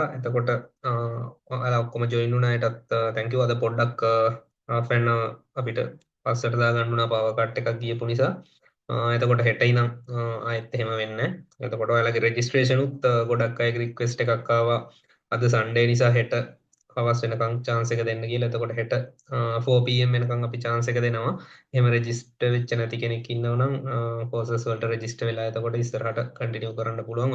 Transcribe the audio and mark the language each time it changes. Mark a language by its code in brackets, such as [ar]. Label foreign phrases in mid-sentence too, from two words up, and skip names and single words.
[si] එතකොට ඔයාලා ඔක්කොම join වුණ අයටත් thank you. අද පොඩ්ඩක් [en] half an hour [si] අපිට පස්සට දාගන්න උනා [en] power cut [si] එකක් ගියපු නිසා. එතකොට හෙට ඉනම් ආයෙත් එහෙම වෙන්නේ නැහැ. එතකොට ඔයාලගේ registration උත් ගොඩක් අයගේ request එකක් ආවා. අද Sunday නිසා හෙට හවස් වෙනකම් chance එක දෙන්න කියලා. එතකොට හෙට 4 pm වෙනකම් අපි chance එක දෙනවා. එහෙම register වෙච්ච නැති කෙනෙක් ඉන්නව නම් courses වලට register වෙලා එතකොට ඉස්සරහට continue කරන්න පුළුවන්.